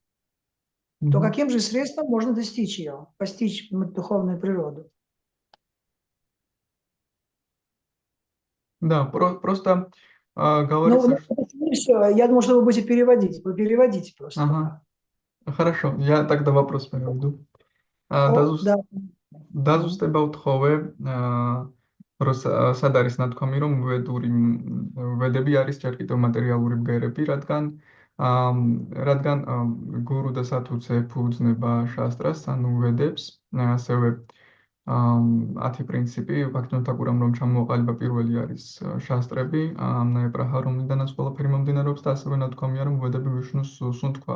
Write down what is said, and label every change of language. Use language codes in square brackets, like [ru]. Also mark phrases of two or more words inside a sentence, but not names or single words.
[ru] То каким же средством можно достичь ее, постичь духовную природу? Да, просто говорится... Я думаю, что вы будете переводить. Вы переводите просто. Ага. Хорошо, я тогда вопрос переведу. [ka] Დაზუსტება უთხოვე, სად არის ნათქვამი, რომ ვედები არის ჯერ კიდევ მატერიალური ბგერები, რადგან გურუ და სათუცე ეფუძნება შასტრას, ანუ ვედებს, ასევე 10 პრინციპი, Ბhaktivinoda Thakura-მ რომ ჩამოაყალიბა პირველი არის შასტრები, ამნაე პრაჰა, რომლიდანაც ყველაფერი მომდინარეობს და ასევე ნათქვამია, რომ ვედები ვიშნუს სუნთქვა.